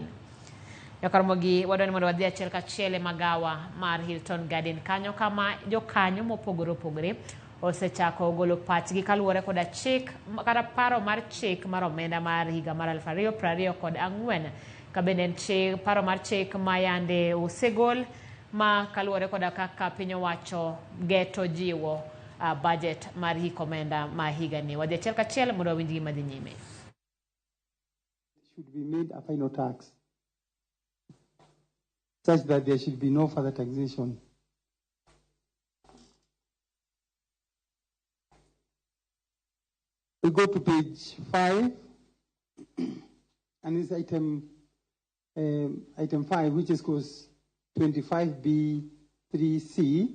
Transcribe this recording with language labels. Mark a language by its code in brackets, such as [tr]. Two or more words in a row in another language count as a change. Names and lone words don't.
[luo] Ramogi wadwani mondo wadhi achiel kachiel e magawa mar Hilton Garden kanyo kama jokanyo mopogore opogore osechako golo pachgi kaluwore koda chik kata paro mar chik mar omenda mar higa mar 2024 kabende en chik paro mar chik mayande osegol ma kaluwore koda kaka piny owacho geto jiwo budget mar hik omenda ma higa ni. Wadhi achiel kachiel mondo wawinj gima dhi nyime. [en] Should be made a final tax such that there should be no further taxation. We go to page 5, and it's item 5, which is course 25B3C.